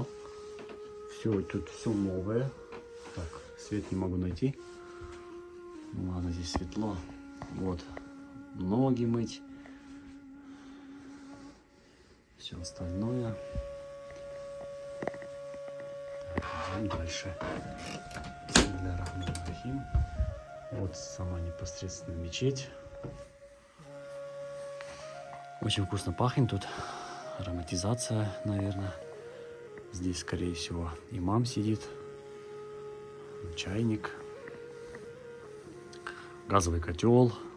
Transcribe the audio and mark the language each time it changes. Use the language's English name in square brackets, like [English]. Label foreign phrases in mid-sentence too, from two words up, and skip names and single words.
[Russian] Все, тут все новое. Так, свет не могу найти. Ну, ладно, здесь светло. Вот, ноги мыть, все остальное. Так, идем дальше. [Arabic] بسم الله الرحمن الرحيم. [Russian] Вот сама непосредственно мечеть. Очень вкусно пахнет тут. Ароматизация, наверное. Здесь, скорее всего, имам сидит. Чайник. Газовый котел.